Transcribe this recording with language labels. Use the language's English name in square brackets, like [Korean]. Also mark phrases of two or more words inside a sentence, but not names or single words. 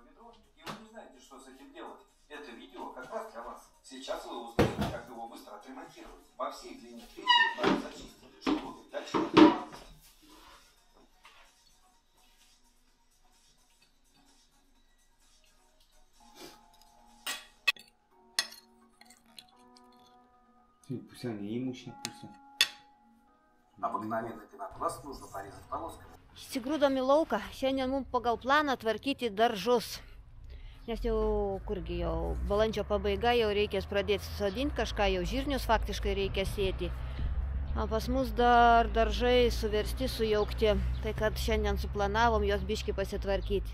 [Russian] ведро, и вы не знаете, что с этим делать, это видео как раз для вас. Сейчас вы узнаете, как его быстро отремонтировать. По всей длине печи надо зачистить, чтобы дальше не сломалось. [Lithuanian] Pusę neįmušė, pusę. [Russian] Обыкновенный пенопласт нужно порезать полосками. [Lithuanian] Įsigrūdom į lauką. Šiandien mums pagal planą tvarkyti daržus. Nes jau, kurgi jau, balandžio pabaiga, jau reikės pradėti sodinti kažką, jau žirnius faktiškai reikia sėti. O pas mus dar daržai suversti, sujaukti. Tai kad šiandien suplanavom jos biškį pasitvarkyti.